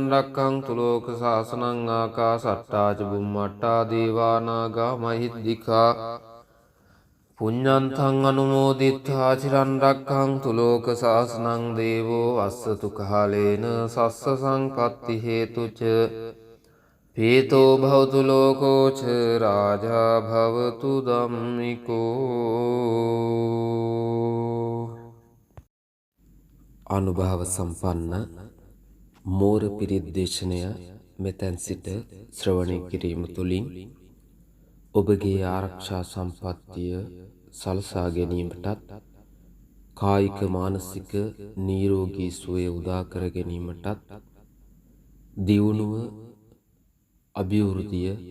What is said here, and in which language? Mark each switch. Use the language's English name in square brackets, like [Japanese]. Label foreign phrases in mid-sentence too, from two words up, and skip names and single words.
[Pali] රක්ඛන්තු ලෝක සාසනං ආකාසට්ඨා ච බුම්මට්ඨා දේවා නාග මහිද්దికා පුඤ්ඤන්තං අනුමෝදිත්වා චිරන් රක්ඛන්තු ලෝක සාසනං දේවෝ වස්සතු කාලේන සස්ස සංපත්ති හේතුච පීතෝ භවතු ලෝකෝ ච රාජා භවතු ධම්මිකෝ. [Sinhala] අනුභව සම්පන්න මෝර පිරිත් දේශනය මෙතැන් සිට ශ්‍රවණය කිරීම තුළින් ඔබගේ ආරක්ෂා සම්පත්තිය සලසා ගැනීමටත් කායික මානසික නිරෝගී සුවය උදා කර ගැනීමටත් දියුණුව අභිවෘද්ධිය